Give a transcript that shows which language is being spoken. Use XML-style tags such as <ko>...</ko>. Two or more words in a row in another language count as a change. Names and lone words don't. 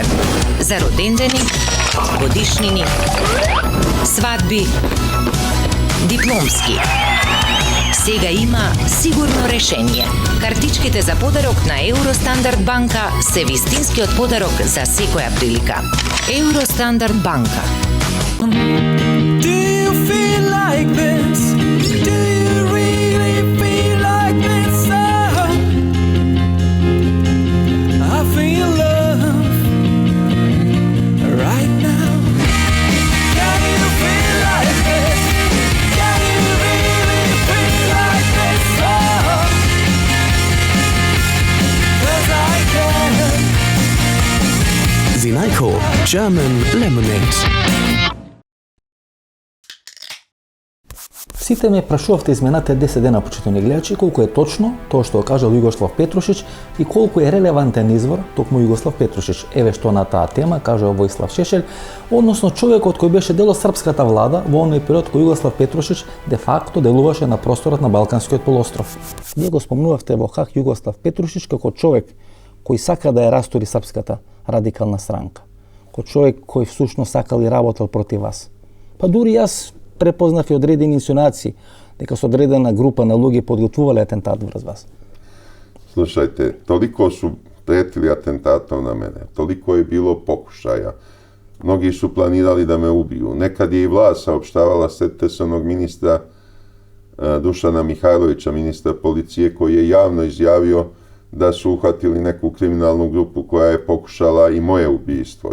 <mk>За родендени, годишнини, свадби, дипломски. Сега има сигурно решение. Картичките за подарок на Евростандард банка се вистинскиот подарок за секоја прилика. Евростандард банка.</mk> <en>Do you feel like this? Do you really feel like this? I feel love right now. Can you feel like this? Can you really feel like this? 'Cause I can. Zinajko German Lemonade.</en> <mk>Сите ме прашувавте изминатите 10 дена, почитувани гледачи, колку е точно тоа што го кажал Југослав Петрушич и колку е релевантен извор токму Југослав Петрушич. Еве што на таа тема кажал Војслав Шешелј, односно човекот кој беше дел од српската влада во оној период кој Југослав Петрушич де факто делуваше на просторот на Балканскиот полуостров. Вие го спомнувавте во хак Југослав Петрушич како човек кој сака да ја растури српската радикална странка. Кој човек кој всушност сакал и работел против вас. Па дури јас препознав и одредени инсинуации дека со одредена група на луѓе подготвувале атентат врз вас.</mk> <sr>Slušajte, toliko su pretili atentatom na mene, toliko je bilo pokušaja. Mnogi su planirali da me ubiju. Nekad je i vlast saopštavala, setite se onog ministra Dušana Mihajlovića, ministra policije, koji je javno izjavio da su uhvatili neku kriminalnu grupu koja je pokušala i moje ubijstvo.</sr>